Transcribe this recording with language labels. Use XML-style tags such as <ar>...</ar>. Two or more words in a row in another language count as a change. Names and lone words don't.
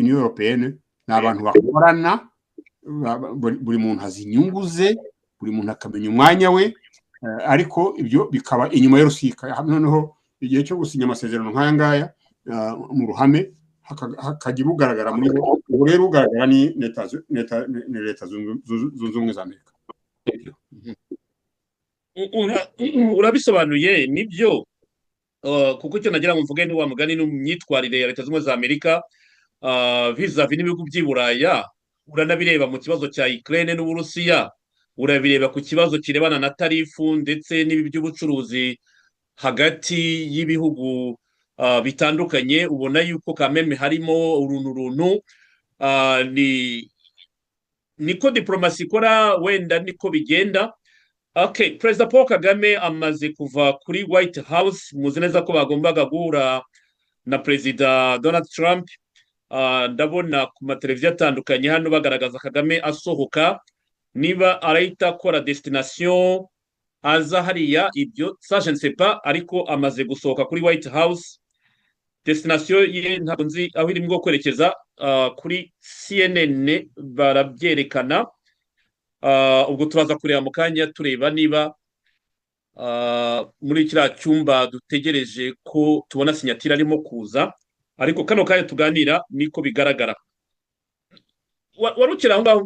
<rw>Union Européenne ni abantu bakorana buri muntu azi inyungu ze buri muntu akamenya umwanya we ariko ibyo bikaba inyuma y'urusika noneho igihe cyo gusinya amasezerano nk'aya ngaya mu ruhame hakagira ugaragara muri bo ubu rero ugaragara ni leta zunze ubumwe za Amerika urabisobanuye nibyo kuko icyo nagira ngo mvuge ni wa mugani n'imyitwarire ya leta zunze ubumwe za Amerika vis-a-vis n'ibihugu by'i Buraya uranabireba mu kibazo cya Ukraine n'Uburusiya urabireba ku kibazo kirebana na tarifu ndetse n'ibi by'ubucuruzi hagati y'ibihugu bitandukanye ubona yuko kameme harimo uruntu niko diplomasi ikora wenda niko bigenda. Okay, Perezida Paul Kagame amaze kuva kuri White House muzi neza ko bagombaga guhura na Perezida Donald Trump ndabona ku mateleviziyo atandukanye hano bagaragaza Kagame asohoka niba arahita akora destination aza hariya ibyo</rw> <fr>ça je ne sais pas</fr> <rw>ariko amaze gusohoka kuri White House destination ye ntabwo nzi aho irimo kwerekeza kuri CNN barabyerekana ubwo turaza kureba mu kanya tureba niba muri kiriya cyumba dutegereje ko tubona sinyatira arimo kuza ariko kano kanya tuganira niko bigaragara warukira aho ngaho</rw>